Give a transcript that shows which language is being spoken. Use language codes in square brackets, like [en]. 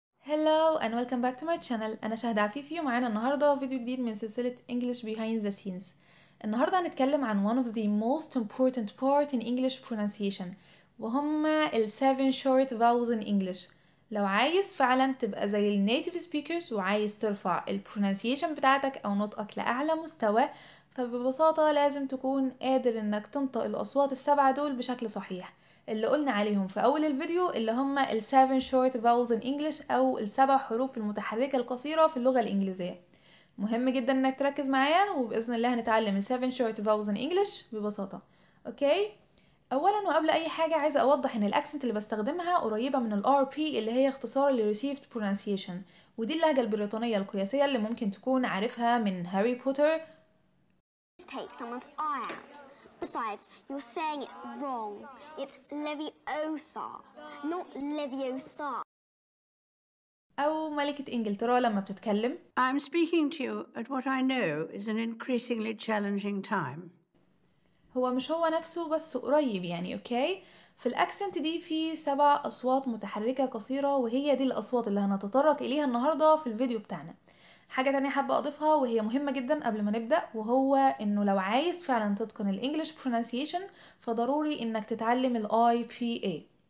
[en] Hello and welcome back to my channel. [ar] أنا شهد عفيفي ومعانا النهاردة فيديو جديد من سلسلة English Behind the Scenes. النهاردة هنتكلم عن [en] one of the most important part in English pronunciation [ar] وهما ال [en] 7 short vowels in English. [ar] لو عايز فعلا تبقى زي ال native speakers وعايز ترفع ال pronunciation بتاعتك أو نطقك لأعلى مستوى، فببساطة لازم تكون قادر إنك تنطق الأصوات السبعة دول بشكل صحيح اللي قلنا عليهم في أول الفيديو، اللي هم ال [en] 7 short vowels in English [ar] أو السبع حروف المتحركة القصيرة في اللغة الإنجليزية. مهم جدا إنك تركز معايا وبإذن الله هنتعلم ال [en] 7 short vowels in English [ar] ببساطة. أوكي؟ أولا وقبل أي حاجة عايزة أوضح إن الأكسنت اللي بستخدمها قريبة من ال RP اللي هي اختصار ل Received Pronunciation، ودي اللهجة البريطانية القياسية اللي ممكن تكون عارفها من هاري بوتر. [en] Take someone's eye out. Besides, you're saying it wrong. It's Leviosa, not Leviosa. [ar] أو ملكة إنجلترا لما بتتكلم. [en] I'm speaking to you at what I know is an increasingly challenging time. [ar] هو مش هو نفسه بس قريب يعني. أوكي، في الأكسنت دي في 7 أصوات متحركة قصيرة، وهي دي الأصوات اللي هنتطرق إليها النهاردة في الفيديو بتاعنا. حاجة تانية حابة أضيفها وهي مهمة جدا قبل ما نبدأ، وهو إنه لو عايز فعلا تتقن الإنجليش pronunciation فضروري إنك تتعلم ال IPA.